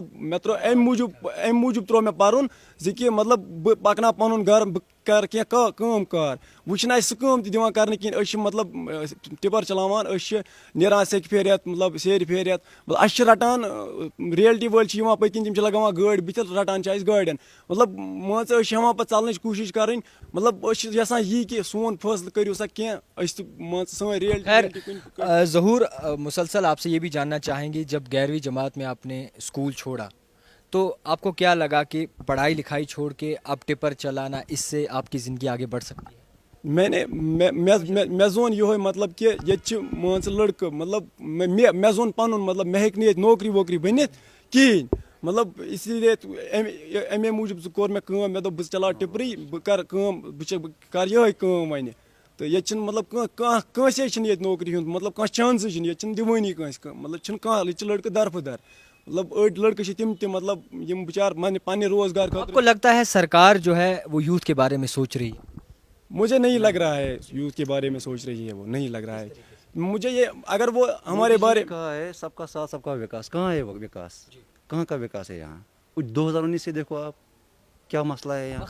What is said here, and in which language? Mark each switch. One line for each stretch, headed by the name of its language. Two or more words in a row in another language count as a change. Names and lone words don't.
Kashmiri: مےٚ تروو اَمہِ موٗجوٗب تروو مےٚ پرُن زِ کہِ مطلب بہٕ پکناو پنُن گرٕ بہٕ کرٕ کینٛہہ کٲم کار وۄنۍ چھِنہٕ اَسہِ سُہ کٲم تہِ دِوان کرنہٕ کِہیٖنۍ أسۍ چھِ مطلب ٹِپر چلاوان أسۍ چھِ نیران سیٚکہِ پھیرِ ہٮ۪تھ مطلب سیرِ پھیرِ ہٮ۪تھ مطلب اَسہِ چھِ رٹان ریلٹی وٲلۍ چھِ یِوان پٔتۍ کِنۍ تِم چھِ لگاوان گٲڑۍ بٕتھِ رٹان چھِ اَسہِ گاڑٮ۪ن مطلب مان ژٕ أسۍ چھِ ہٮ۪وان پتہٕ ژلنٕچ کوٗشش کرٕنۍ مطلب أسۍ چھِ یژھان یی کہِ سون فٲصلہٕ کٔرِو سا کینٛہہ أسۍ تہِ مان ژٕ سٲنۍ ریلٹی.
Urdu: ظہور، مسلسل آپ سے یہ بھی جاننا چاہیں گے جب 11ویں جماعت میں آپ نے اسکول چھوڑا تو آپ کو کیا لگا کہ پڑھائی لکھائی چھوڑ کے اب ٹپر چلانا اس سے آپ کی زندگی آگے بڑھ سکتی ہے؟
Kashmiri: مےٚ زون یِہوے مطلب کہِ ییٚتہِ چھِ مان ژٕ لڑکہٕ مطلب مےٚ زون پنُن مطلب مےٚ ہیٚکہِ نہٕ ییٚتہِ نوکری ووکری بٔنِتھ کِہیٖنۍ مطلب
Urdu: اسی لیے
Kashmiri: اَمے موٗجوٗب کوٚر مےٚ کٲم مےٚ دوٚپ بہٕ چلاو ٹِپرٕے بہٕ کرٕ کٲم بہٕ کرٕ یِہوے کٲم وۄنۍ تہٕ ییٚتہِ چھِنہٕ مطلب کٲنٛسے چھِنہٕ ییٚتہِ نوکری ہُنٛد مطلب کانٛہہ چانسٕے چھِنہٕ ییٚتہِ چھِنہٕ دِوٲنی کٲنٛسہِ مطلب چھِنہٕ کانٛہہ ییٚتہِ چھِ لڑکہٕ درفہٕ در مطلب أڑۍ لڑکہٕ چھِ تِم تہِ مطلب یِم بِچار پننہِ روزگار خٲطرٕ.
Urdu: آپ کو لگتا ہے سرکار جو ہے وہ یوتھ کے بارے میں سوچ رہی ہے؟ مجھے نہیں لگ رہا ہے یوتھ کے بارے میں سوچ رہی ہے وہ نہیں لگ رہا ہے مجھے یہ اگر وہ ہمارے بارے کہا ہے سب کا ساتھ سب کا وکاس کہاں ہے وہ وکاس کہاں کا وکاس ہے یہاں 2019 سے دیکھو آپ کیا مسئلہ ہے یہاں